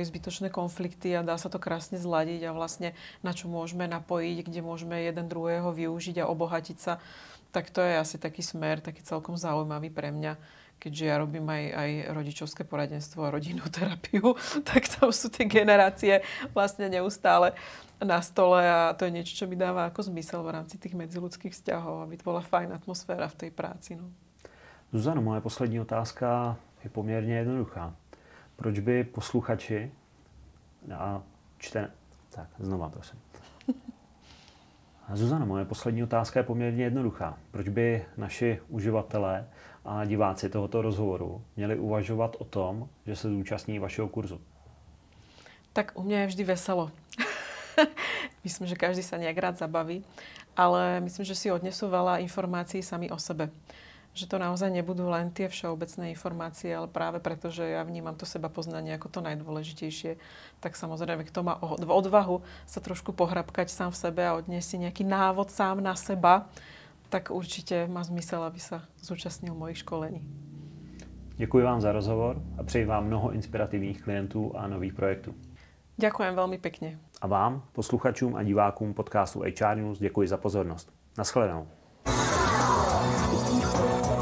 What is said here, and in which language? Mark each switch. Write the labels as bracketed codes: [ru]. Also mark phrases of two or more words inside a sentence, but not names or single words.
[sk] zbytočné konflikty a dá sa to krásne zladiť a vlastne na čo môžeme napojiť, kde môžeme jeden druhého využiť a obohatiť sa, tak to je asi taký smer, taký celkom zaujímavý pre mňa, keďže ja robím aj rodičovské poradenstvo a rodinnú terapiu, tak tam sú tie generácie vlastne neustále na stole a to je niečo, čo mi dáva ako zmysel v rámci tých medziľudských vzťahov, aby to bola fajn atmosféra v tej práci. No. [cs] Zuzano, moje poslední otázka je poměrně jednoduchá. Proč by posluchači a Tak, znova prosím. Zuzano, moje poslední otázka je poměrně jednoduchá. Proč by naši uživatelé a diváci tohoto rozhovoru měli uvažovat o tom, že se zúčastní vašeho kurzu? [sk] Tak u mňa je vždy veselo. Myslím, že každý sa nejak rád zabaví, ale myslím, že si odnesú veľa informácií sami o sebe. Že to naozaj nebudú len tie všeobecné informácie, ale práve preto, že ja vnímam to seba poznanie ako to najdôležitejšie, tak samozrejme, kto má odvahu sa trošku pohrabkať sám v sebe a odniesť si nejaký návod sám na seba, tak určite má zmysel, aby sa zúčastnil mojich školení. [cs] Děkuji vám za rozhovor a přeji vám mnoho inspirativních klientů a nových projektů. [sk] Ďakujem veľmi pekne. [cs] A vám, posluchačům a divákům podcastu HR News, děkuji za pozornost. Naschledanou.